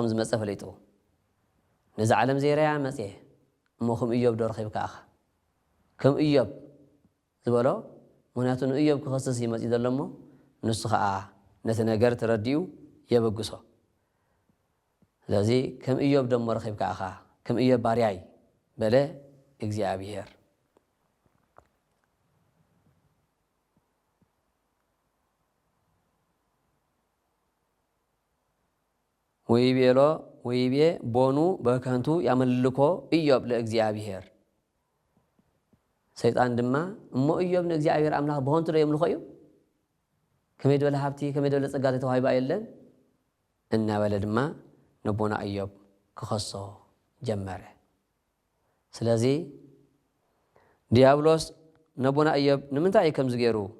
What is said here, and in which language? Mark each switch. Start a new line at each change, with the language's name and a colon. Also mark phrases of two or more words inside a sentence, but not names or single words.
Tigrinya: ዝመጸ ፈለይጡ ነዚ ዓለም ዘይረያ መጽ እሞ ከም ኢዮብ ዶ ረኺብካ ኢኻ ከም ኢዮብ ዝበሎ ምክንያቱ ንኢዮብ ክኸስስ ይመጽ ዘሎ እሞ ንሱ ከዓ ነቲ ነገር ተረዲኡ የበግሶ ስለዚ ከም ኢዮብ ደሞ ረኺብካ ኢኻ ከም ኢዮብ ባርያይ በለ እግዚአብሔር
Geez: ወይቤሎ ወይቤ ቦኑ በከንቱ ያመልኮ ኢዮብ ለእግዚአብሔር
Tigrinya: ሰይጣን ድማ እሞ ኢዮብ ንእግዚአብሔር አምላኽ በሆንቱ ዶ የምልኮ እዩ ከመይ ደለ ሃብቲ ከመይ ደለ ጸጋ ተዋሂባ የለን እናበለ ድማ ነቦና ኢዮብ ክኸሶ ጀመረ ስለዚ ዲያብሎስ ነቦና ኢዮብ ንምንታይ ከም ዝገይሩ